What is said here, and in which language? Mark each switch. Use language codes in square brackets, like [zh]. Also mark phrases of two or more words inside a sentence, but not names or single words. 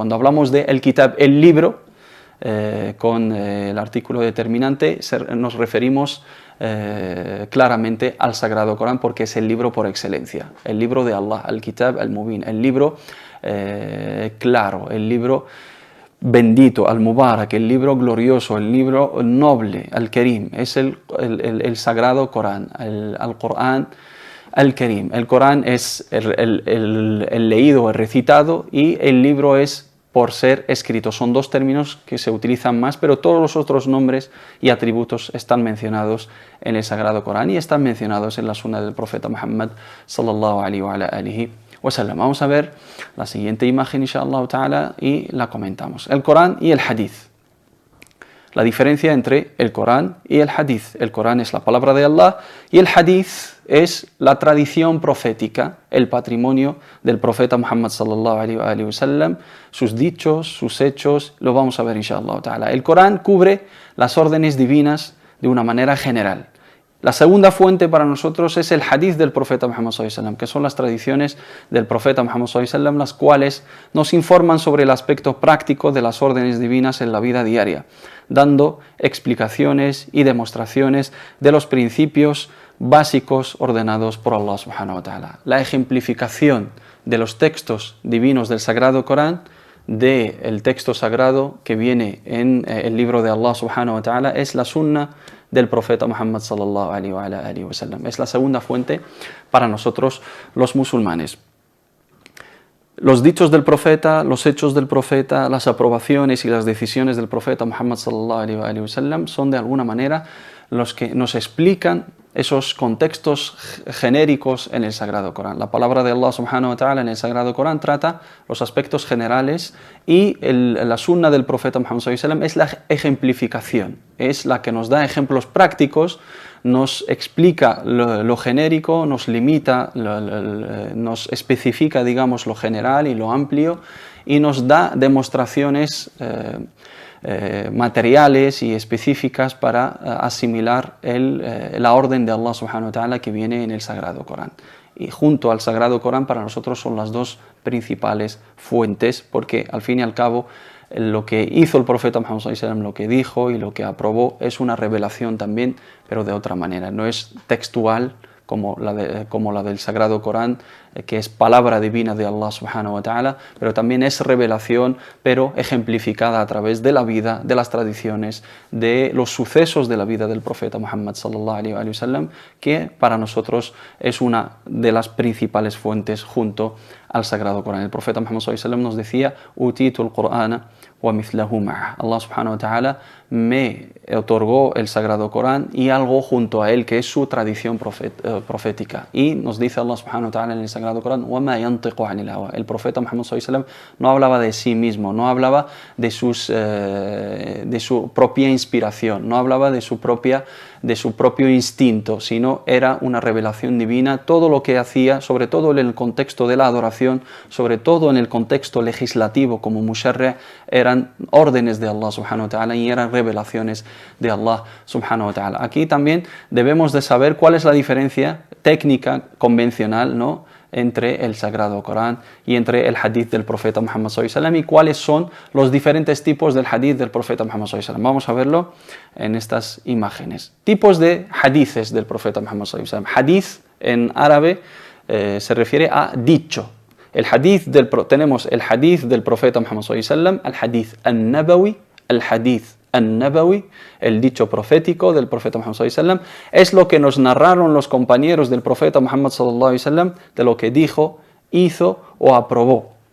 [es] Cuando hablamos de el Kitab, el libro, con el artículo determinante, nos referimos claramente al Sagrado Corán porque es el libro por excelencia, el libro de Allah, [ar] الكتاب المبين, [es] el libro claro, el libro bendito, al-Mubarak, el libro glorioso, el libro noble, al-Karim, es el Sagrado Corán, [ar] القرآن الكريم. [es] El Corán es el leído, el recitado, y el libro es por ser escrito. Son dos términos que se utilizan más, pero todos los otros nombres y atributos están mencionados en el Sagrado Corán y están mencionados en la sunna del profeta Muhammad [ar] صلى الله عليه وآله وسلم. [es] Vamos a ver la siguiente imagen, [ar] إن شاء الله تعالى, [es] y la comentamos. El Corán y el Hadith. La diferencia entre el Corán y el Hadith. El Corán es la palabra de Allah y el Hadith es la tradición profética, el patrimonio del profeta Muhammad [ar] صلى الله عليه وسلم, [es] sus dichos, sus hechos, lo vamos a ver [ar] إن شاء الله تعالى. [es] El Corán cubre las órdenes divinas de una manera general. La segunda fuente para nosotros es el hadith del profeta Muhammad [ar] صلى الله عليه وسلم, [es] que son las tradiciones del profeta Muhammad [ar] صلى الله عليه وسلم, [es] las cuales nos informan sobre el aspecto práctico de las órdenes divinas en la vida diaria, dando explicaciones y demostraciones de los principios básicos ordenados por Allah [ar] سبحانه وتعالى. [es] La ejemplificación de los textos divinos del Sagrado Corán, del texto sagrado que viene en el libro de Allah [ar] سبحانه وتعالى, [es] es la sunna del profeta Muhammad [ar] صلى الله عليه وسلم. [es] Es la segunda fuente para nosotros los musulmanes. Los dichos del profeta, los hechos del profeta, las aprobaciones y las decisiones del profeta Muhammad [ar] صلى الله عليه وسلم [es] son de alguna manera los que nos explican esos contextos genéricos en el Sagrado Corán. La palabra de Allah [ar] سبحانه وتعالى [es] en el Sagrado Corán trata los aspectos generales y la sunna del profeta Muhammad [ar] صلى الله عليه وسلم [es] es la ejemplificación, es la que nos da ejemplos prácticos, nos explica lo genérico, nos limita, nos especifica, digamos, lo general y lo amplio y nos da demostraciones materiales y específicas para asimilar la orden de Allah [ar] سبحانه وتعالى [es] que viene en el Sagrado Corán. Y junto al Sagrado Corán para nosotros son las dos principales fuentes, porque al fin y al cabo lo que hizo el profeta Muhammad sallallahu [ar] عليه وسلم, [es] lo que dijo y lo que aprobó es una revelación también, pero de otra manera, no es textual como la del Sagrado Corán, que es palabra divina de Allah [ar] سبحانه وتعالى, [es] pero también es revelación, pero ejemplificada a través de la vida, de las tradiciones, de los sucesos de la vida del profeta Muhammad [ar] صلى الله عليه وسلم, [es] que para nosotros es una de las principales fuentes junto al Sagrado Corán. El profeta Muhammad [ar] صلى الله عليه وسلم [es] nos decía: [ar] أوتيت القرآن ومثله مع. [es] Allah [ar] سبحانه وتعالى [es] me otorgó el Sagrado Corán y algo junto a él, que es su tradición profética. Y nos dice Allah [ar] سبحانه وتعالى [es] en el Sagrado Corán: [ar] وَمَا يَنْطِقُ عَنِ الْهَوَىٰ. [es] El profeta Muhammad [ar] صلى الله عليه وسلم [es] no hablaba de sí mismo, no hablaba de su propia inspiración, no hablaba de su propio instinto, sino era una revelación divina. Todo lo que hacía, sobre todo en el contexto de la adoración, sobre todo en el contexto legislativo como musharri', eran órdenes de Allah [ar] سبحانه وتعالى [es] y eran revelaciones de Allah [ar] سبحانه وتعالى. [es] Aquí también debemos de saber cuál es la diferencia técnica convencional, ¿no?, entre el Sagrado Corán y entre el hadith del profeta Muhammad [ar] صلى الله عليه وسلم, [es] y cuáles son los diferentes tipos del hadith del profeta Muhammad [ar] صلى الله عليه وسلم. [es] Vamos a verlo en estas imágenes. Tipos de hadithes del profeta Muhammad [ar] صلى الله عليه وسلم. [es] Hadith en árabe se refiere a dicho. Tenemos el hadith del profeta Muhammad [ar] صلى الله عليه وسلم, [es] el [ar] الحديث النبوي, [es] el [ar] الحديث النبوي, [es] el dicho profético del profeta Muhammad [ar] صلى الله عليه وسلم, [es] es lo que nos narraron los compañeros del profeta Muhammad [ar] صلى الله عليه وسلم [es] de lo que dijo, hizo o aprobó.